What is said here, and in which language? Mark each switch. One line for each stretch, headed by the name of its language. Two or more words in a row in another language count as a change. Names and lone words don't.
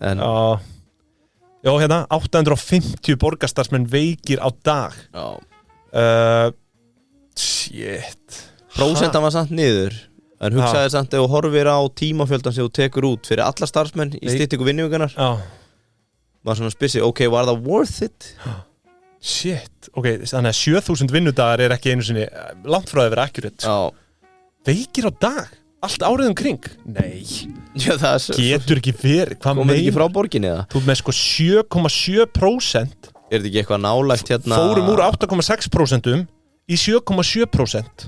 Icelandic: Já, hérna, 850 borgarstarfsmenn veikir á dag. Já. Shit. Prósentan var samt niður. En hugsaði samt ef þú horfir á tímafjöldan sem þú tekur út fyrir alla starfsmenn í styttingu vinnuvíkunar. Já. Var svona spissi, ok, var það
English: worth it?
Icelandic: Shit, ok, þannig að 7.000 vinnudagar ekki einu sinni langt frá að vera accurate. Já. Veikir á dag? Allt árið kring? Nei. Já, það getur ekki verið. Komið ekki frá borginni eða? Þú með sko 7,7%. Þetta ekki eitthvað nálægt hérna? Fórum úr 8,6% í 7,7%.